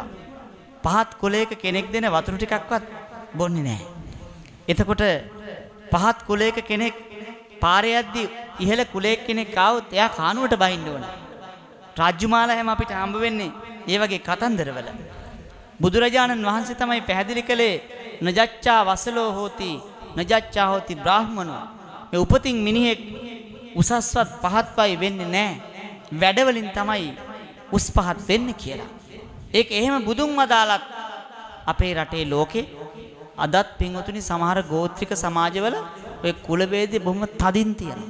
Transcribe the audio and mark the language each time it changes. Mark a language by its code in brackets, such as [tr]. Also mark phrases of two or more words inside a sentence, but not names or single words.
[si] පහත් කුලයක කෙනෙක් දෙන වතුර ටිකක්වත් බොන්නේ නැහැ. එතකොට පහත් කුලයක කෙනෙක් පාරේ යද්දි ඉහළ කුලයක කෙනෙක් ආවොත් එයා කානුවට බහින්න ඕන. රාජ්‍යමාලා හැම අපිට හම්බ වෙන්නේ ඒ වගේ කතන්දරවල. [pi] බුදුරජාණන් වහන්සේ තමයි පැහැදිලි කළේ නජච්ඡා වසලෝ හෝති නජච්ඡා හෝති බ්‍රාහ්මනෝ. [si] මේ උපතින් මිනිහෙක් උසස්වත් පහත්වයි වෙන්නේ නැහැ. වැඩවලින් තමයි උස් පහත් වෙන්නේ කියලා. ඒක එහෙම බුදුන් වදාළත් අපේ රටේ ලෝකේ අදත් පින්වතුනි සමහර ගෝත්‍රික සමාජවල ඔය කුල ભેදේ බොහොම තදින් තියෙනවා.